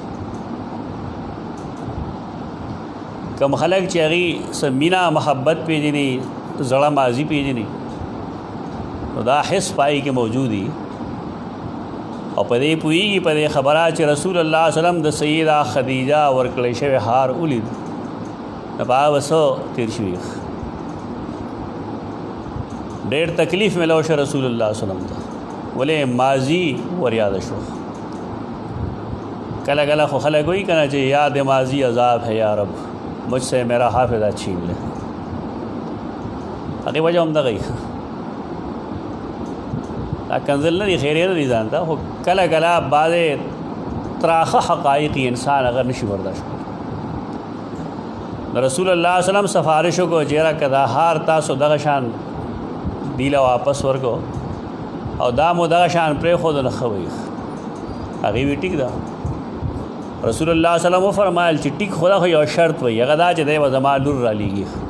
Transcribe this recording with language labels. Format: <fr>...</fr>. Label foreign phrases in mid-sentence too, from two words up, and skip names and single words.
<ps>کوم خلک چې هغې څه مینه محبت پېژني زړه ماضي پېژني نو دا حس پای کې موجود دي او په دې پوهېږي په دې خبره چې رسول الله</ps> <ar>صلی الله علیه وسلم</ar> <ps>د سیدہ خدیجه ورکړی شوی هار ولید نو په هغه څه تېر شوي ډېر تکلیف میلو شو رسول الله</ps> <ar>صلی الله علیه وسلم</ar> <ps>ته ولې ماضي ور یاد شو کله کله خو خلک وایي که نه چې</ps> <ur>یاد ماضی عذاب ہے یا رب مجھ سے میرا حافظہ چھین لے</ur> <ps>هغې وجه هم دغه دا کنزل نه دي خیریه نه دي ځان ته خو کله کله بعضې تراخه حقایقي انسان اگر نشي برداشت کړي د رسول الله</ps> <ar>صلی الله علیه وسلم</ar> <ps>سفارش وکړو چې یاره که دا هار تاسو دغه شان دی له واپس ورکو او دا مو دغه شان پرېښودو نه ښه وي هغې وی ټیک ده رسول الله</ps> <ar>صلی الله علیه وسلم</ar> <ps>وفرمایل چې ټیک خو دا خو یو شرط وي هغه دا چې دی به زما لور رالیږي</ps>